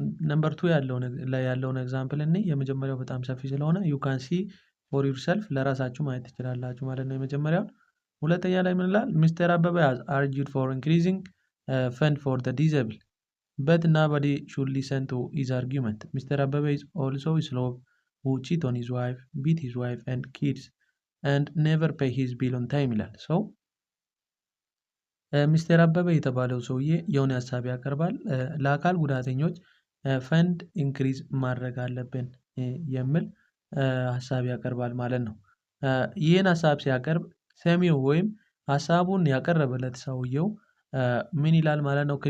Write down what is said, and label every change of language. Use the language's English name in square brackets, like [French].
[Amharic] ነምበር 2 ላይ ያለውን ኤግዛምፕል እኔ የመጀመሪያው በጣም ሰፊ ስለሆነ ዩ ካን ሲ ፎር ዩርሰልፍ ለራሳችሁ ማየት ትችላላችሁ ማለት ነው የመጀመሪያው። ሁለተኛ ላይ ምን ይላል? [English] ሚስተር አበበ has argued for increasing fund for the disabled but nobody should listen to his argument. Mr. Abebe is also a slob who cheat on his wife, beat his wife and kids and never pay his bill on time [Amharic] ይላል። ሚስተር አበበ የተባለው ሰውዬ የሆነ ሀሳብ ያቀርባል። ለአካል ጉዳተኞች ፈንድ ኢንክሪዝ ማድረግ አለብን የሚል ሀሳብ ያቀርባል ማለት ነው። ይህን ሀሳብ ሲያቀርብ ሰሚው ወይም ሀሳቡን ያቀረበለት ሰውየው ምን ይላል ማለት ነው?